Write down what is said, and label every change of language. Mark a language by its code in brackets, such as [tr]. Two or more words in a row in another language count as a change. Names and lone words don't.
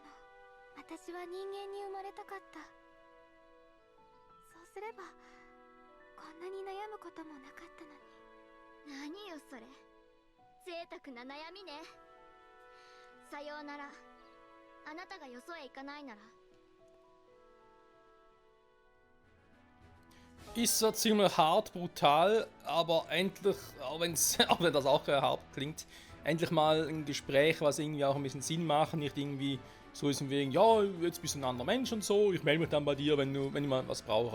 [ja] 私は人間に生まれたかった。そうすればこんなに悩むこともなかったのに。何よそれ、贅沢な悩みね。さようなら。あなたがよそへ行かないなら。 [de] Ist zwar ziemlich hart, brutal, aber endlich, auch wenn das auch hart klingt, endlich mal ein Gespräch, was irgendwie auch ein bisschen Sinn macht, nicht irgendwie so ist wegen, ja, jetzt bist du ein anderer Mensch und so, ich melde mich dann bei dir, wenn ich mal was brauche.